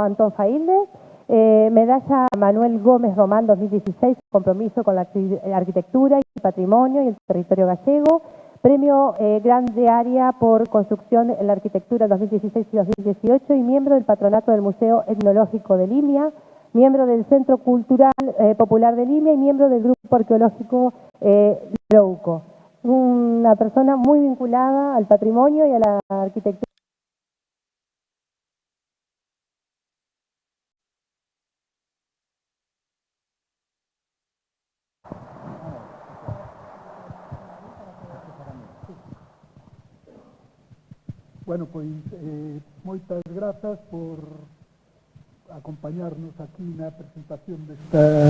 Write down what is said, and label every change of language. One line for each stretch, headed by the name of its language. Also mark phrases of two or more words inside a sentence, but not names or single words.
Spanish: Antón Faílde, medalla Manuel Gómez Román 2016, compromiso con la arquitectura y patrimonio y el territorio gallego, Premio Grande Área por Construcción en la Arquitectura 2016 y 2018 y miembro del Patronato del Museo Etnológico de Limia, miembro del Centro Cultural Popular de Limia y miembro del Grupo Arqueológico Louco. Una persona muy vinculada al patrimonio y a la arquitectura.
Galician: Bueno, pois moitas grazas por acompañarnos aquí na presentación desta